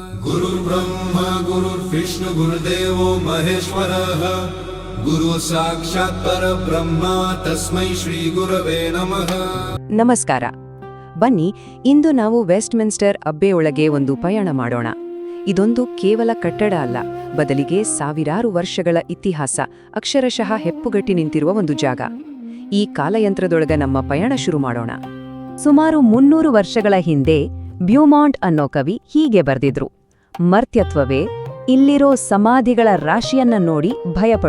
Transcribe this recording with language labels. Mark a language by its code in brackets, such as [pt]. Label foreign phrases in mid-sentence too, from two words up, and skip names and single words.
[sa] गुरुर्ब्रह्मा गुरुर्विष्णु गुरुदेवो महेश्वरः गुरु साक्षात् परब्रह्म तस्मै ಶ್ರೀ ಗುರವೇ ನಮಃ. [kn] ನಮಸ್ಕಾರ. ಬನ್ನಿ, ಇಂದು ನಾವು ವೆಸ್ಟ್ಮಿನ್ಸ್ಟರ್ ಅಬ್ಬೆಯೊಳಗೆ ಒಂದು ಪಯಣ ಮಾಡೋಣ. ಇದೊಂದು ಕೇವಲ ಕಟ್ಟಡ ಅಲ್ಲ, ಬದಲಿಗೆ ಸಾವಿರಾರು ವರ್ಷಗಳ ಇತಿಹಾಸ ಅಕ್ಷರಶಃ ಹೆಪ್ಪುಗಟ್ಟಿ ನಿಂತಿರುವ ಒಂದು ಜಾಗ. ಈ ಕಾಲಯಂತ್ರದೊಳಗ ನಮ್ಮ ಪಯಣ ಶುರು ಮಾಡೋಣ. ಸುಮಾರು 300 ವರ್ಷಗಳ ಹಿಂದೆ ಬ್ಯೂಮಾಂಟ್ ಅನ್ನೋ ಕವಿ ಹೀಗೆ ಬರೆದಿದ್ರು: ಮರ್ತ್ಯತ್ವವೇ, ಇಲ್ಲಿರೋ ಸಮಾಧಿಗಳ ರಾಶಿಯನ್ನ ನೋಡಿ ಭಯಪಡು.